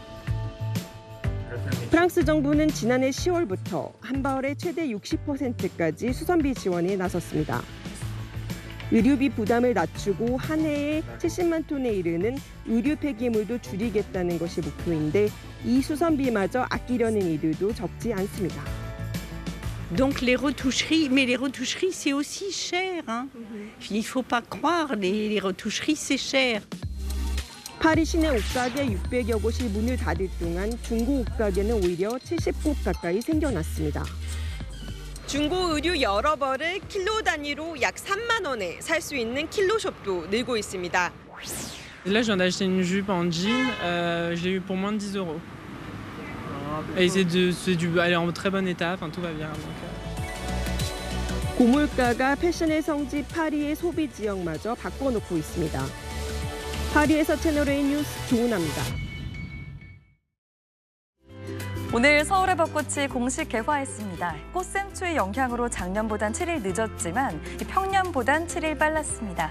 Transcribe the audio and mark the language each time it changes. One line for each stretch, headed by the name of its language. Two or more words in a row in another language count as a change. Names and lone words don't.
Korean: 프랑스 정부는 지난해 10월부터 한 벌에 최대 60%까지 수선비 지원에 나섰습니다. 의류비 부담을 낮추고 한 해에 70만 톤에 이르는 의류 폐기물도 줄이겠다는 것이 목표인데 이 수선비마저 아끼려는 이들도 적지 않습니다.
French: Donc les retoucheries, mais les retoucheries c'est aussi cher. Hein. Il faut pas croire, les retoucheries c'est cher.
Korean: 파리 시내 옷가게 600여 곳이 문을 닫을 동안 중고 옷가게는 오히려 70곳 가까이 생겨났습니다. 중고 의류 여러 벌을 킬로 단위로 약 3만 원에 살 수 있는 킬로숍도 늘고 있습니다.
French: Là, je viens d'acheter une jupe en jean, je l'ai eu pour moins de 10 €. Et elle est en très bon état, enfin tout va bien.
Korean: 고물가가 패션의 성지 파리의 소비 지역마저 바꿔놓고 있습니다. 파리에서 채널A 뉴스 조은하입니다. 오늘 서울의 벚꽃이 공식 개화했습니다. 꽃샘추위 영향으로 작년보단 7일 늦었지만 평년보단 7일 빨랐습니다.